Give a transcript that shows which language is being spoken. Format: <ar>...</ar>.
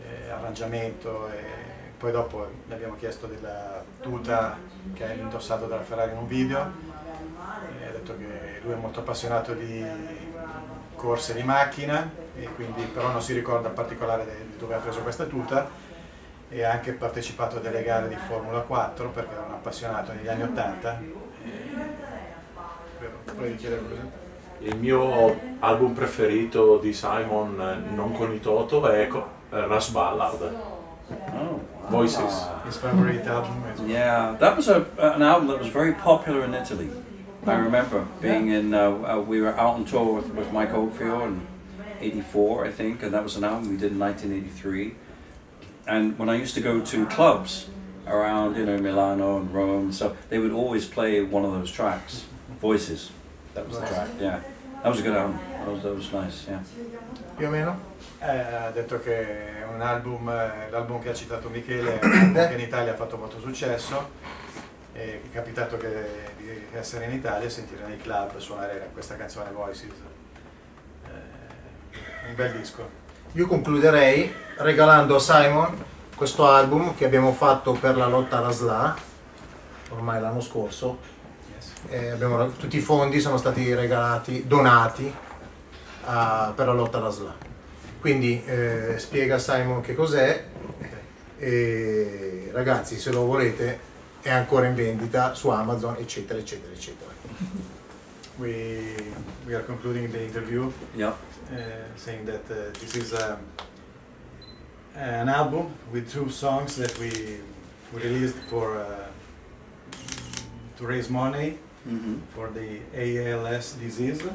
<it>arrangiamento e poi dopo gli abbiamo chiesto della tuta che ha indossato dalla Ferrari in un video e ha detto che lui è molto appassionato di corse di macchina e quindi però non si ricorda in particolare di dove ha preso questa tuta e ha anche partecipato a delle gare di Formula 4 perché era un appassionato negli anni 80. Volevi chiedere cosa? Il mio album preferito di Simon, non con i Toto, è Rush Ballard. Oh,</it> <en>Voices. His favorite album is Yeah, that was an album that was very popular in Italy. I remember being in, we were out on tour with Mike Oldfield in '84, I think, and that was an album we did in 1983. And when I used to go to clubs around, Milano and Rome, so they would always play one of those tracks, Voices. That was the track, yeah. That was a good album. That was nice, yeah.</en> <it>Più o meno? ha detto che è un album, l'album che ha citato Michele, è un album che in Italia ha fatto molto successo e è capitato di essere in Italia e sentire nei club suonare questa canzone Voices. Un bel disco. Io concluderei regalando a Simon questo album che abbiamo fatto per la lotta alla SLA, ormai l'anno scorso. Tutti i fondi sono stati donati per la lotta alla SLA. Quindi spiega a Simon che cos'è e ragazzi, se lo volete è ancora in vendita su Amazon, eccetera eccetera eccetera.</it> <en>We are concluding the interview. Yeah. Saying that this is an album with 2 songs that we released to raise money for the ALS disease.</en>